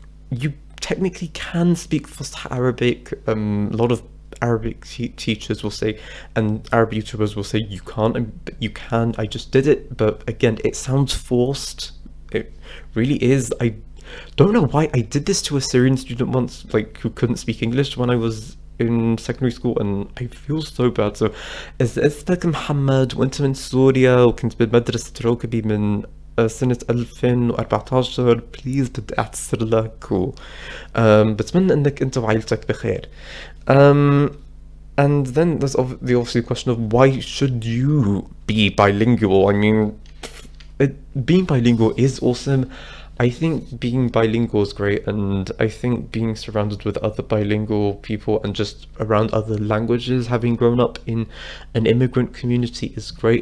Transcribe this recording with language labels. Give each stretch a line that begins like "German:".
English: You technically can speak Fusha Arabic. A lot of Arabic teachers will say, and Arab YouTubers will say you can't, but you can. I just did it, but again, it sounds forced. It really is. I don't know why I did this to a Syrian student once, like who couldn't speak English when I was in secondary school, and I feel so bad.
Arabic: So إذا اسمك محمد وأنت من سوريا وكنت بمدرسة روكبي من سنة 2014 بليز بدي أعتذر لك بتمنى إنك أنت وعائلتك بخير.
English: And then there's the obviously question of why should you be bilingual? I mean, being bilingual is awesome. I think being bilingual is great, and I think being surrounded with other bilingual people and just around other languages, having grown up in an immigrant community, is great.